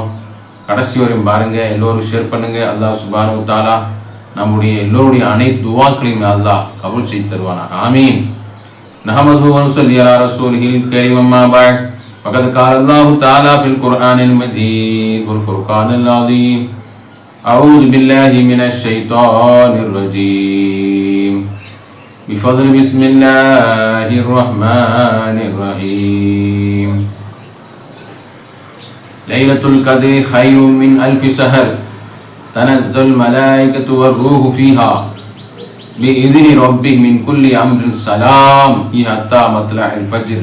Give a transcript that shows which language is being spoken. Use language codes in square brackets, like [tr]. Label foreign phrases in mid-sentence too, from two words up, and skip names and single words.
[ta] கடைசி வரையும் பாருங்கள், எல்லோரும் ஷேர் பண்ணுங்கள். அல்லாஹ் [ar] سبحانه وتعالى [ta] நம்முடைய எல்லோருடைய அனைத்து துஆக்களையும் அல்லாஹ் கபூல் செய்து தருவானாக. ஆமீன். [ar] نحمده ونصلي على رسوله الكريم. أما بعد. فقد قال الله تعالى في القرآن المجيد والفرقان العظيم. أعوذ بالله من الشيطان الرجيم. بفضل بسم الله الرحمن الرحيم. ليلة القدر خير من ألف شهر تنزل الملائكة والروح فيها بإذن ربهم من كل أمر سلام حتى مطلع الفجر.